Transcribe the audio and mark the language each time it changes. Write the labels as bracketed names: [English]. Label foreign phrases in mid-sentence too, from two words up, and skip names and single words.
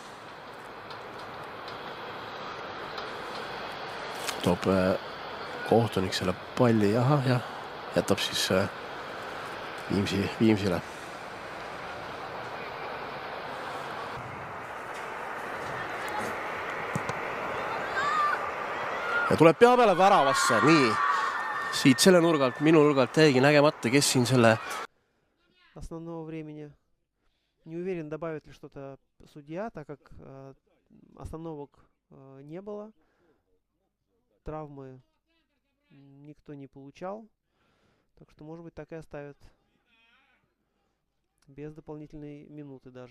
[Estonian] Toob kohtunik selle palli, ja jätab siis Viimsile. Ja tuleb pea peale väravasse, nii. Siit selle nurgalt, minu nurgalt täiegi nägemata, kes siin selle... [Russian] Основного времени. Не уверен, добавит ли что-то судья, так как остановок не было. Травмы никто не получал. Так что, может быть, так и оставят. Без дополнительной минуты даже.